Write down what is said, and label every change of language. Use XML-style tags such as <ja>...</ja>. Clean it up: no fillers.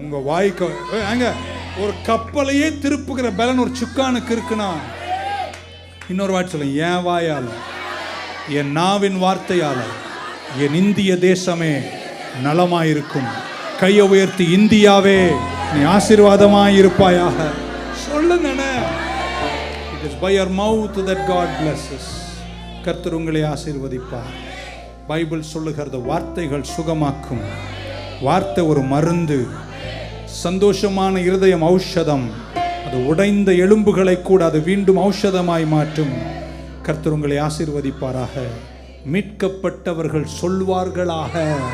<ta>உங்க வாய்க்கு ஒரு கப்பலையே திருப்புகிற பலன் ஒரு சுக்கானுக்கு இருக்குன்னா, இன்னொரு வார்த்தை சொல்லுங்க, என் வாயால, என் நாவின் வார்த்தையால என் இந்திய தேசமே நலமாயிருக்கும். கையை உயர்த்தி, இந்தியாவே நீ ஆசீர்வாதமாய் இருப்பாயாக சொல்லுங்க.</ta> <en>It is by your mouth that God blesses.</en> <ta>கர்த்தர் உங்களை ஆசீர்வதிப்பார். பைபிள் சொல்லுகிறது, வார்த்தைகள் சுகமாக்கும். வார்த்தை ஒரு மருந்து. சந்தோஷமான இருதயம் ஔஷதம். அது உடைந்த எலும்புகளை கூட அது மீண்டும் ஔஷதமாய் மாற்றும். கர்த்தர் உங்களை ஆசீர்வதிப்பாராக. மீட்கப்பட்டவர்கள் சொல்வார்களாக.</ta>